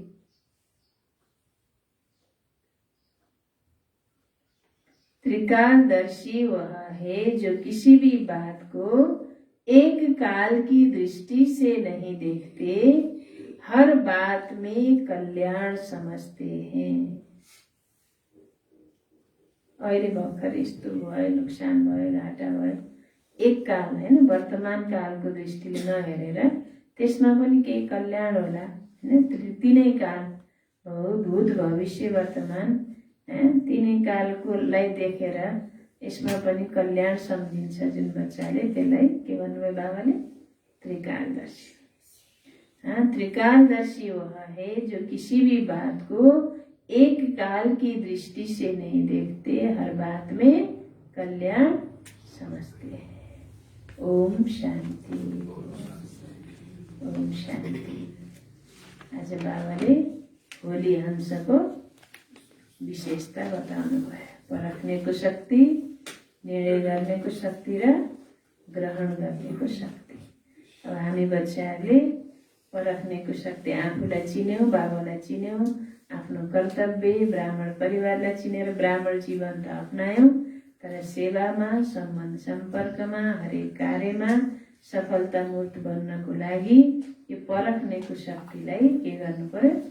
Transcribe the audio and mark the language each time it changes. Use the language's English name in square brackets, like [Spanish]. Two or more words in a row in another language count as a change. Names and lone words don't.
[Hindi] त्रिकालदर्शी वह है जो किसी भी बात को एक काल की दृष्टि से नहीं देखते, हर बात में कल्याण समझते हैं। [Nepali] अहिले भर्खर यस्तो भयो, नोक्सान भयो, घाटा भयो, एक काल हैन, वर्तमान कालको दृष्टिले नहेरेर त्यसमा पनि केही कल्याण होला हैन। तिनै काल हो, भूत भविष्य वर्तमान, तिनै कालकोलाई देखेर यसमा पनि कल्याण सम्झिन्छ जुन बच्चाले, त्यसलाई के भन्नुभयो बाबाले? त्रिकालदर्शी। [Hindi] त्रिकालदर्शी वह है जो किसी भी बात को एक काल की दृष्टि से नहीं देखते, हर बात में कल्याण समझते हैं। ओम शांति, ओम शांति। [Nepali] आज बाबाले होली हंसको विशेषता बताउनु भयो। परख्नेको शक्ति, निर्णय गर्नेको शक्ति र ग्रहण गर्नेको शक्ति। अब हामी बच्चाहरूले परख्नेको शक्ति, आफूलाई चिन्यौँ, बाबालाई चिन्यौँ, आफ्नो कर्तव्य ब्राह्मण परिवारलाई चिनेर ब्राह्मण जीवन त अपनायौँ, तर सेवामा, सम्बन्ध सम्पर्कमा, हरेक कार्यमा सफलतामूर्त बन्नको लागि यो परख्नेको शक्तिलाई के गर्नु पर्यो?